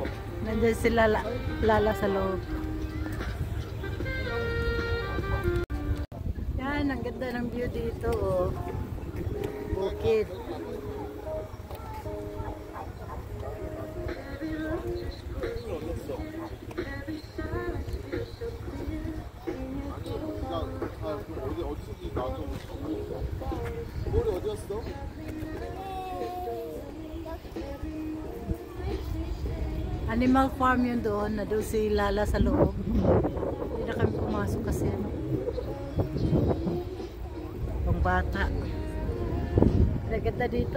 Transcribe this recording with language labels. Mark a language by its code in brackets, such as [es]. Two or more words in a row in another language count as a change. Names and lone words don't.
[tl] Nandiyan sila Lala sa loob. Yan, ang ganda ng view dito, oh. Bukid. [ko] 어디서지 나도 호리 어디 갔어? [tl] Animal farm yun doon, na doon si Lala sa loob. Hindi na kami pumasok kasi ano. Pang bata. Naganda dito.